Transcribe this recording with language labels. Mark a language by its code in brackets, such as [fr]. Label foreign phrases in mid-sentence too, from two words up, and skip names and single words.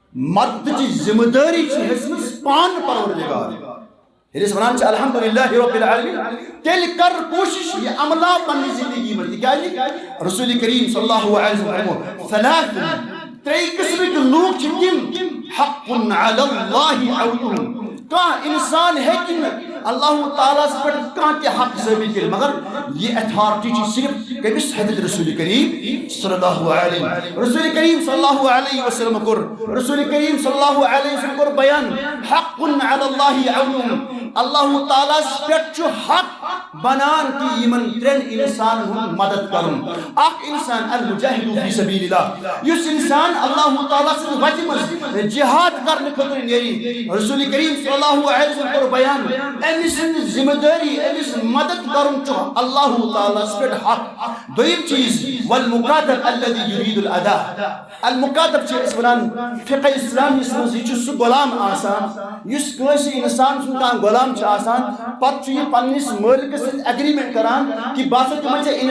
[ks] مدتٕچ ذمہٕ دٲری چھِ ہیٚژمٕژ پانہٕ پروردگار ییٚلہِ أسۍ وَنان چھِ [ar] الحمدللہ رب العالمین [ks] تیٚلہِ کر کوٗشش یہِ عملاو پننہِ زندگی منٛز تِکیٛازِ رسول کریم [ar] صلی اللہ علیہ وسلم [ks] ثلاث ترٛےٚ قٕسمٕکۍ لوٗکھ چھِ تِم [ar] حق علی اللہ اولہم [ks] کانٛہہ اِنسان ہیٚکہِ نہٕ اللہ تعالیٰ ہس پٮ۪ٹھ کانٛہہ تہِ حق ثٲبت کٔرِتھ مگر یہ اتھارٹی چھِ صرف کٔمِس حضرت رسول کریم [ar] صلی اللہ علیہ وسلم [ks] رسول کریم [ar] صلی اللہ علیہ وسلم [ks] کوٚر رسول کریم صلی [ar] اللہ علیہ وسلم [ks] کوٚر بیان [ar] حق علی اللہ اولہم [ks] اللہ تعالیٰ ہس پٮ۪ٹھ چھُ حق بنان کہ یمن ترٛٮ۪ن انسانن ہُنٛد مدد کرُن اکھ انسان [ar] المجاہد فی سبیل اللہ [ks] یُس انسان اللہ تعالیٰ سٕنٛز وتہِ منٛز جہاد کرنہٕ خٲطرٕ نیرِ رسول کریم [ar] صلی اللہ علیہ وسلم [ks] کوٚر بیان أمس سٕنٛز ذمہٕ دٲری أمس مدد کرُن چھُ اللہ تعالیٰ ہس پٮ۪ٹھ حق دوٚیِم چیٖز [ar] والمکاتب الذی یُریٖد الادا [ks] المکاتب چھِ أسۍ وَنان فقہ اسلامِیس منٛز یہِ چھُ سُہ غلام آسان یُس کٲنٛسہِ انسان سُنٛد کانٛہہ غلام چھُ آسان پتہٕ چھُ یہِ پننِس مٲلکس سۭتۍ ایگریمنٹ کران کہ بہٕ ہسا دِمے